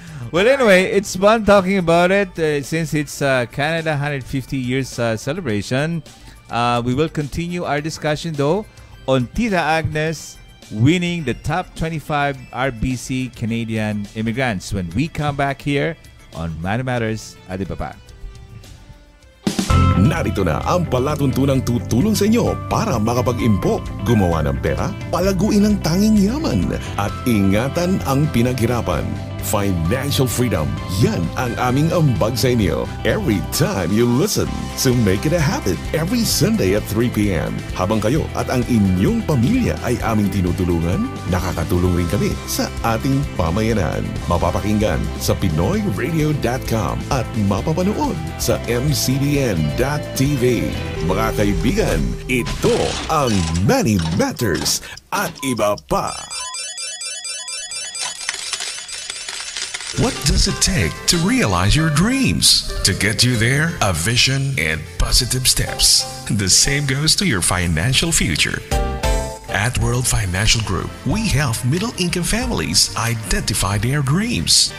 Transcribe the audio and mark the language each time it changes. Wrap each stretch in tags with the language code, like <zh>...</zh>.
<en>Well, anyway, it's fun talking about it since it's Canada 150 years celebration. We will continue our discussion though on Tita Agnes winning the top 25 RBC Canadian immigrants when we come back here on Money Matters</en> <tl>Atbp. Narito na ang palatuntunang tutulong sa inyo para makapag-impok, gumawa ng pera, palaguin ang tanging yaman, at ingatan ang pinaghirapan.</tl> <en>Financial freedom,</en> <tl>yan ang aming ambag sa inyo</tl> <en>every time you listen. So make it a habit every Sunday at 3 p.m.</en> <tl>Habang kayo at ang inyong pamilya ay aming tinutulungan, nakakatulong rin kami sa ating pamayanan. Mapapakinggan sa PinoyRadio.com at mapapanood sa MCDN.tv. Mga kaibigan, ito ang Money Matters at iba pa.</tl> <en>What does it take to realize your dreams? To get you there, a vision and positive steps. The same goes to your financial future. At World Financial Group, we help middle-income families identify their dreams.</en>